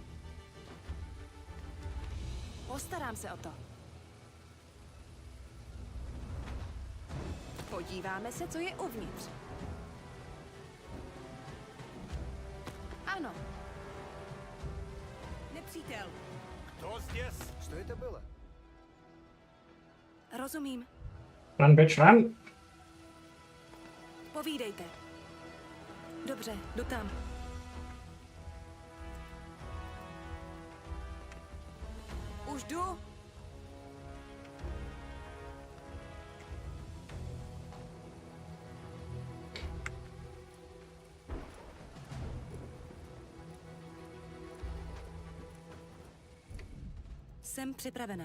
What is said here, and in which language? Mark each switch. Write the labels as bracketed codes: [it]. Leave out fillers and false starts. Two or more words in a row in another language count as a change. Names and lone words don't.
[cs] Postarám se o to. Podíváme se, co je uvnitř. Ano. Nepřítel. [ru] Kdo здесь? Что это было? [cs] Rozumím. [en] Run, bitch, run. [cs] Povídejte. Dobře, jdu tam. Už jdu? Jsem připravena.